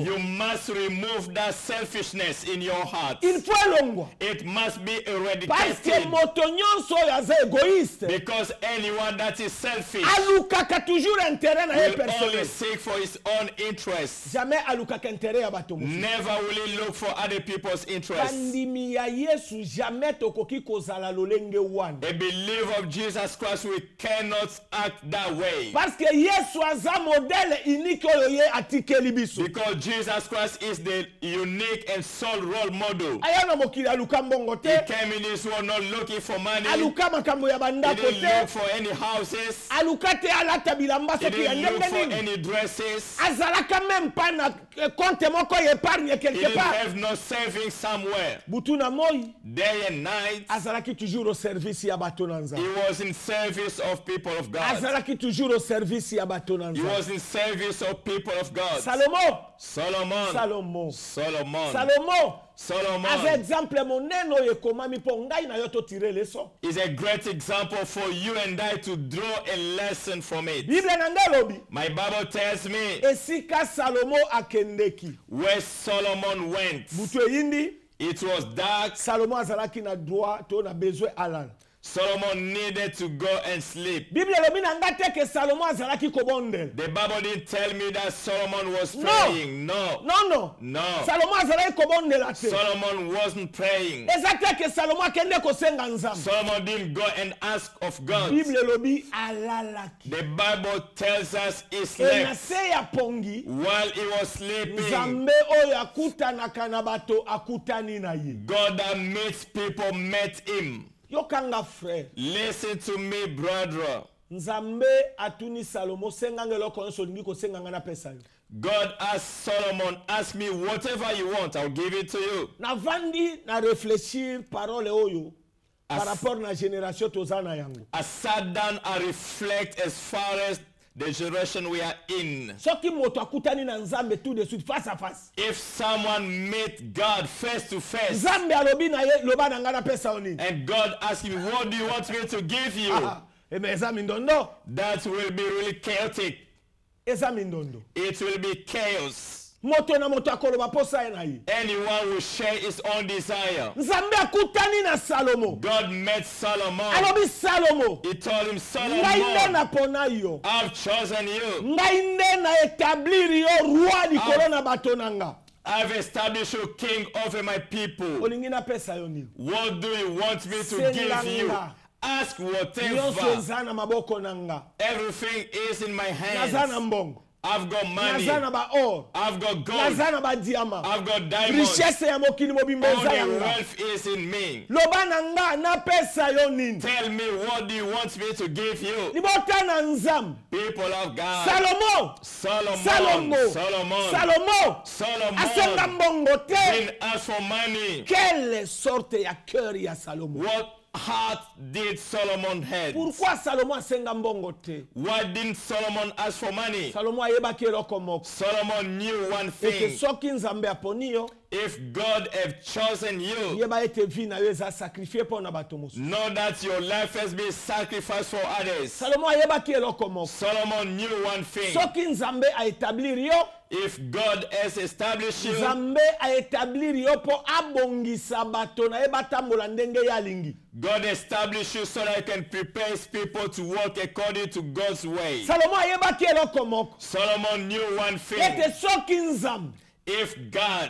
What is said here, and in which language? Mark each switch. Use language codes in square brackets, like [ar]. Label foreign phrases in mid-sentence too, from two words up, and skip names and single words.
[en] you must remove that selfishness in your heart. [fr] Il faut elongwa. [en] It must be [fr] Parce que [en] eradicated, [ln] moto nyonso oyo aza égoïste [en] because anyone that is selfish [ln] alukaka toujours intérêt na ye [en] will only [ln] personnel. [en] seek for his own interests. [ln] Jamais alukaka intérêt ya bato mosusu. [en] Never will he look for other people's interests. [ln] Kandimi ya Yesu jamais tokoki kozala lolenge wana. [en] A believer of Jesus Christ, we cannot act that way. [fr] Parce que [ln] Yesu aza [fr] modèle unique [ln] oyo ye atikeli biso. [en] Because Jesus Christ is the unique and sole role model. [ln] Aya na mokili aluka mbongo [en] He [ln] te. [en] came in this world not looking for money. He [ln] Aluka makambo ya bandako [en] didn't look [ln] te. [en] for any houses. [ln] Aluka te alata bilamba [en] He [ln] soki ya [en] didn't look [ln] ndenge [en] for [ln] nini. [en] any dresses. [ln] Azalaka [fr] même pas [ln] na compte moko ya épargne [en] He [ln] quelque [en] didn't [ln] part. [en] have no savings somewhere. [ln] Butu na moi [en] Day and night, [ln] azalaki [fr] toujours au service [ln] ya bato na [en] he [ln] nzambe. [en] was in service of people of God. [ln] Azalaki [fr] toujours au service [ln] ya bato na [en] He [ln] nzambe. [en] was in service of people of God. [ln] Salomo, [en] Solomon. [ln] Salomo, [en] Solomon. [ln] Salomo. Aza [en] Solomon [ln] exemple monene oyo ekomami mpo ngai na yo totire leso. [en] is a great example for you and I to draw a lesson from it. [ln] Bible na ngai elobi [en] My Bible tells me [ln] esika Salomo akendeki. [en] where Solomon went, [ln] Butu eyindi [en] it was dark. [ln] Salomo azalaki na droit to na besoin alala. [en] Solomon needed to go and sleep. [ln] Bible elobi na ngai te ke Salomo azalaki kobondela. [en] The Bible didn't tell me that Solomon was No. praying. No. [ln] Non. [en] No. [ln] Salomo azalaki kobondela te. [en] Solomon wasn't praying. [ln] Eza te ke Salomo akende kosenga nzambe. [en] Solomon didn't go and ask of God. [ln] Bible elobi alalaki. [en] The Bible tells us he [ln] E na [en] slept. [ln] se ya pongi [en] While he was sleeping, [ln] nzambe oyo akutanaka na bato akutani na ye. [en] God that meets people met him. [ln] Yokanga frère. [en] Listen to me, brother. [ln] Nzambe atuni Salomo senga ngeloko nyonso olingi kosenga nga napesa yo. [en] God asked Solomon, ask me whatever you want, I'll give it to you. [ln] Navandi na réfléchir parole oyo [fr] par rapport [ln] na génération toza na yango. [en] I sat down and reflect as far as the generation we are in. [ln] Soki moto akutani na nzambe [fr] tout de suite face à face. [en] If someone met God face to face, [ln] Nzambe alobi na ye loba na nga napesa yo nini? [en] and God asks him, what do you want me to give you? [ln] Eme eza mindondo. [en] That will be really chaotic. [ln] Eza mindondo. [en] It will be chaos. [ln] Moto na moto akoloba posa ye na ye. [en] Anyone will share his own desire. [ln] Nzambe akutani na Salomo. [en] God met Solomon. [ln] Alobi Salomo. [en] He told him, [ln] Ngai nde [en] Solomon, [ln] napona yo. [en] I've chosen you. [ln] Ngai nde na établir yo roi likolo na bato na nga. [en] I've established you king over my people. [ln] Olingi napesa yo nini? [en] What do you want me to [ln] Senga [en] give you? [ln] nga. [en] Ask [ln] Nyonso [en] whatever. [ln] eza na maboko na nga. [en] Everything is in my [ln] Naza na [en] hands. [ln] mbongo. [en] I've got money. [ln] Naza na ba or. [en] I've got gold. [ln] Naza na ba diamant. [en] I've got diamonds. [ln] Richesse ya mokili mobimba [en] All [ln] eza [en] the [ln] yanga. [en] wealth is in me. [ln] Loba na nga napesa yo nini? [en] Tell me, what do you want me to give you? [ln] Libota na nzambe. [en] People of God. [ln] Salomo. [en] Solomon. [ln] Salomo. Asenga [en] Solomon [ln] mbongo te. [en] didn't ask for money. [fr] Quelle sorte [ln] ya cœur ya Salomo? [en] What heart did Solomon have? [ln] Pourquoi Salomo asenga mbongo te? [en] Why didn't Solomon ask for money? [ln] Salomo ayebaki eloko moko. [en] Solomon knew one [ln] Eke [en] thing. [ln] soki nzambe aponi yo, [en] If God have chosen you, [ln] yeba ete vi na yo eza sacrifié mpo na bato mosusu. [en] know that your life has been sacrificed for others. [ln] Salomo ayebaki eloko moko. [en] Solomon knew one thing. [ln] Soki nzambe aétablir yo, [en] if God has established you, [ln] nzambe aétablir yo mpo abongisa bato na ye batambola ndenge ye alingi. [en] God established you so that you can prepare his people to walk according to God's way. [ln] Salomo ayebaki eloko moko. [en] Solomon knew one thing. [ln] Ete soki nzambe [en] If God